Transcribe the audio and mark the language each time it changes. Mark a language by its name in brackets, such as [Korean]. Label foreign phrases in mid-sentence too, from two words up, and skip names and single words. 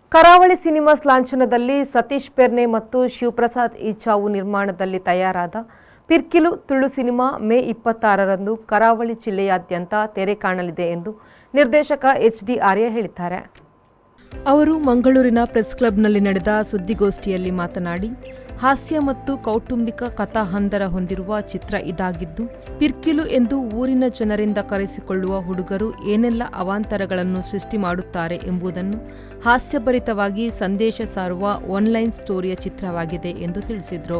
[Kannada] ಕರಾವಳಿ ಸಿನಿಮಾಸ್ ಲಾಂಛನದಲ್ಲಿ ಸತೀಶ್ ಪೆರ್ನೆ ಮತ್ತು ಶಿವಪ್ರಸಾದ್ ಈಚಾವು ನಿರ್ಮಾಣದಲ್ಲಿ ತಯಾರಾದ ಪಿರ್ಕಿಲು ತುಳು ಸಿನಿಮಾ ಮೇ 26ರಂದು ಕರಾವಳಿ ಜಿಲ್ಲೆಯಾದ್ಯಂತ ತೆರೆ ಕಾಣಲಿದೆ ಎಂದು ನಿರ್ದೇಶಕ ಎಚ್.ಡಿ. ಆರ್ಯ ಹೇಳಿದ್ದಾರೆ. ಅವರು ಮಂಗಳೂರಿನ ಪ್ರೆಸ್ ಕ್ಲಬ್ನಲ್ಲಿ ನಡೆದ ಸುದ್ದಿಗೋಷ್ಠಿಯಲ್ಲಿ ಮಾತನಾಡಿ, ಹಾಸ್ಯ ಮತ್ತು ಕೌಟುಂಬಿಕ ಕಥಾಹಂದರ ಹೊಂದಿರುವ ಚಿತ್ರ ಇದಾಗಿದ್ದು, ಪಿರ್ಕಿಲು ಎಂದು ಊರಿನ ಜನರಿಂದ ಕರೆಸಿಕೊಳ್ಳುವ ಹುಡುಗರು ಏನೆಲ್ಲ ಅವಾಂತರಗಳನ್ನು ಸೃಷ್ಟಿ ಮಾಡುತ್ತಾರೆ ಎಂಬುದನ್ನು ಹಾಸ್ಯಭರಿತವಾಗಿ ಸಂದೇಶ ಸಾರುವ [English] online story [Kannada] ಚಿತ್ರವಾಗಿದೆ ಎಂದು ತಿಳಿಸಿದರು.